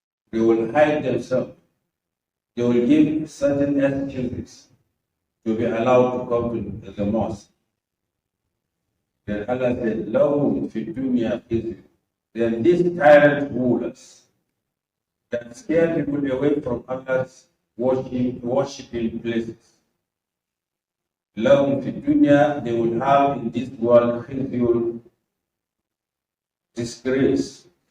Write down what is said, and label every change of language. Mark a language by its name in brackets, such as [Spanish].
[English] They will hide themselves. They will give certain excuses to be allowed to come to the mosque. Then Allah said, [Arabic] لَهُمْ فِي الدُّنْيَا خِزْيٌ. [English] Then these tyrant rulers that scare people away from Allah's worshiping places, [Arabic] لَهُمْ فِي الدُّنْيا, [English] they will have in this world خِزْيٌ, disgrace.